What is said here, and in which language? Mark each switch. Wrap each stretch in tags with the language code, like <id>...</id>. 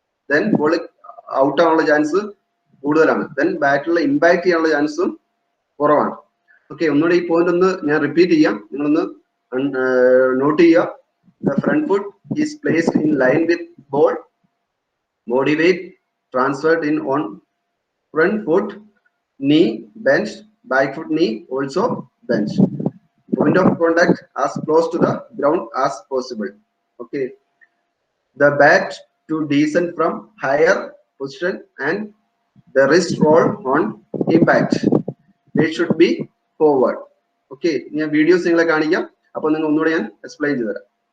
<ml>Then ball out ആവാനുള്ള chance കൂടുതലാണ്. Then ബാറ്റിലുള്ള impact ചെയ്യാനുള്ള ചാൻസും കുറവാണ്. ഓക്കെ, ഒന്നുകൂടെ ഈ പോയിന്റ് ഒന്ന് ഞാൻ റിപ്പീറ്റ് ചെയ്യാം, നിങ്ങളൊന്ന് നോട്ട് ചെയ്യുക.</ml> <en>The front foot is placed in line with ball. Body weight transferred in on front foot knee bench. Back foot knee also bench. Point of contact as close to the ground as possible. Okay, the bat to descend from higher position and the wrist roll on impact. They should be forward.</en> <ml>Okay, ഞാൻ videos നിങ്ങളെ കാണിക്കാം, അപ്പൊ നിങ്ങൾ ഒന്നുകൂടെ ഞാൻ explain ചെയ്തു തരാം.</ml>